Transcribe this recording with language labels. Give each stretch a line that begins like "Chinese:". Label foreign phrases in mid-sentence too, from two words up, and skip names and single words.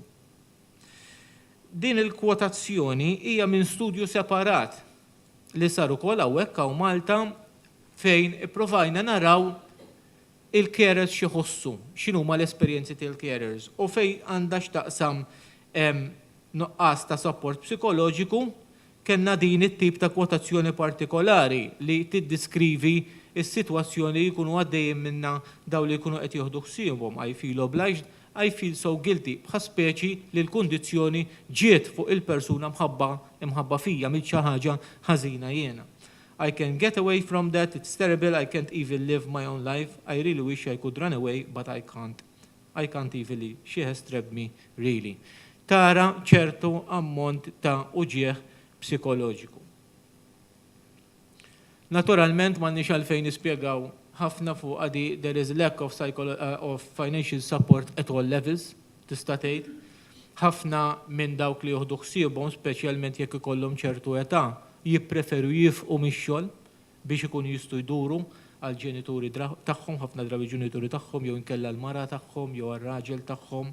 Maltese: Din il-kwotazzjoni hija minn studju separat li sar ukoll hawnhekk hawn Malta fejn ipprovajna naraw il-carers xi jħossu, x'inhuma l-esperjenzi tal-carers u fejn għandha x'taqsam nuqqas ta' support psikoloġiku kellna din it-tip ta' kwotazzjoni partikolari li tiddiskrivi is-sitwazzjoni li jkunu għaddejjin minnha daw li jkunu qed jieħdu ħsiebhom.
English: I feel obliged, I feel so guilty.
Maltese: Bħa speċi li l-kundizzjoni ġiet fuq il-persuna imħabba fija mill xi ħaġa ħażina jiena.
English: I can get away from that, it's terrible, I can't even live my own life. I really wish I could run away, but I can't. I can't even live. She has trapped me, really.
Maltese: Tara ċertu ammont ta' uġieħ psikoloġiku. Naturalment m'għandniex għalfejn nispjegaw ħafna fuq għadi
English: there is lack of financial support at all levels,
Maltese: tista' tgħid. Ħafna minn dawk li jieħdu ħsiebhom, speċjalment jekk ikollhom ċertu età, jippreferu jifqu mix-xogħol biex ikunu jistgħu jduru għal ġenituri tagħhom, ħafna drabi ġenituri tagħhom jew inkella l-mara tagħhom jew ar-raġel tagħhom.